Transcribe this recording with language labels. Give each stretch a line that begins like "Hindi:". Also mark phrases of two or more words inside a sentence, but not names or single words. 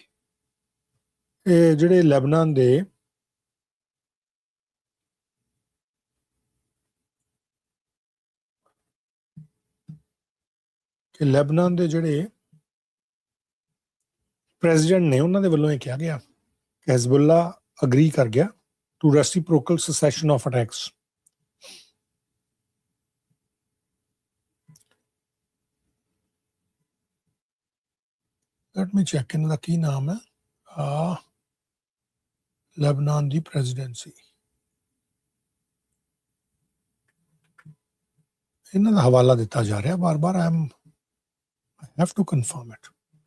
Punjabi: ਇਹ ਜਿਹੜੇ ਲੈਬਨਾਨ ਦੇ ਜਿਹੜੇ ਪ੍ਰੈਜ਼ੀਡੈਂਟ ਨੇ ਉਹਨਾਂ ਦੇ ਵੱਲੋਂ ਇਹ ਕਿਹਾ ਗਿਆ ਕਿ ਹਿਜ਼ਬੁੱਲਾ ਅਗਰੀ ਕਰ ਗਿਆ
English: to reciprocal cessation of attacks. Let me check in the
Punjabi: ਕੀ ਨਾਮ ਹੈ ਲੈਬਨਾਨ ਦੀ ਪ੍ਰੈਜ਼ੀਡੈਂਸੀ ਇਹਨਾਂ ਦਾ ਹਵਾਲਾ ਦਿੱਤਾ ਜਾ ਰਿਹਾ ਬਾਰ-ਬਾਰ
English: I have to confirm it.